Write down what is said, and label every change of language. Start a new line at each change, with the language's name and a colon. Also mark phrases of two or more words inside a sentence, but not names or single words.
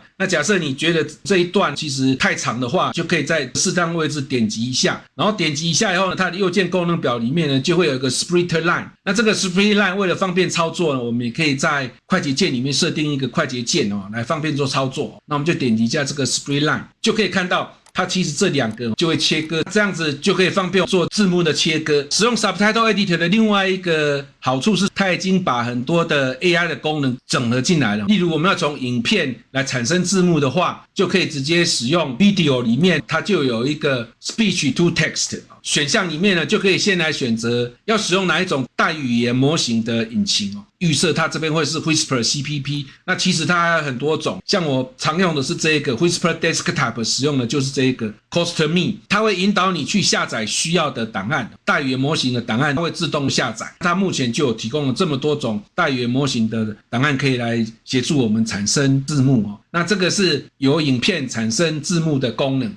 Chinese: 那假設你覺得這一段其實太長的話，就可以在適當位置點擊一下，然後點擊一下以後呢，它的右鍵功能表裡面呢就會有一個
English: Split Line。
Chinese: 那這個
English: Split Line
Chinese: 為了方便操作呢，我們也可以在快捷鍵裡面設定一個快捷鍵來方便做操作。那我們就點擊一下這個
English: Split Line，
Chinese: 就可以看到它其實這2個就會切割，這樣子就可以方便做字幕的切割。使用 Subtitle Editor 的另外一個好處是，它已經把很多的 AI 的功能整合進來了。例如我們要從影片來產生字幕的話，就可以直接使用 Video 裡面，它就有一個
English: Speech to Text
Chinese: 選項，裡面呢就可以先來選擇要使用哪一種大語言模型的引擎預設它這邊會是 Whisper CPP，那其實它還有很多種，像我常用的是這個 Whisper Desktop， 使用的就是這個 CosterMe， 它會引導你去下載需要的檔案，大語言模型的檔案它會自動下載。它目前就有提供了這麼多種大語言模型的檔案可以來協助我們產生字幕那這個是由影片產生字幕的功能。